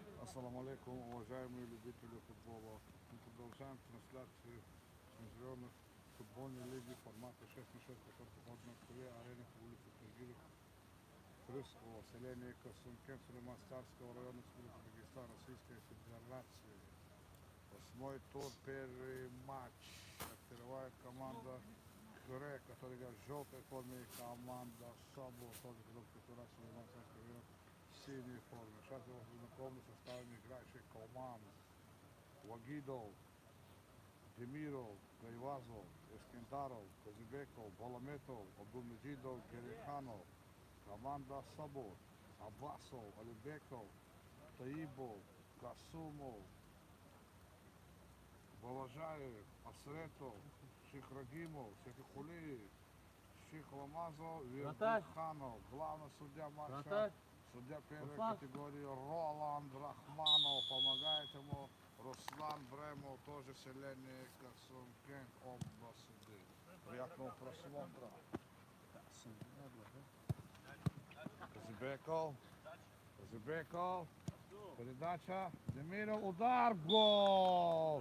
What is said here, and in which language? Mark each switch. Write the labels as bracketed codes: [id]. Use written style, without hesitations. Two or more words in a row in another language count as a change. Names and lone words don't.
[ar] السلام عليكم, [ru] уважаемые любители футбола. Мы продолжаем трансляцию с международных футбольной лиги формата 6 на 6, который проходит на Москве, арене по улице Тагиров, Крымского, селения Касункен, Сулейман-Старского района Республики Дагестан, Российской Федерации. Восьмой тур, первый матч. Открывает команда Кюре, которая играет в желтой форме, и команда Сабо, тоже которая Сулейман-Старский район, в синей форме. Сейчас я вас знакомлю со составами играющих команд. Вагидов, Демиров, Гайвазов, Эскендаров, Казибеков, Баламетов, Абдулмеджидов, Гериханов, команда Сабо, Аббасов, Алибеков, Таибов, Касумов, Балажаев, Асретов, Шихрагимов, Шехихулиев, Шихламазов, Вердиханов, главный судья матча, судья первой категории Роланд Рахманов, помогает ему Руслан Бремов, тоже селение Касумкен, оба суды. Приятного просмотра. Казибеков, передача, Демиров, удар, гол!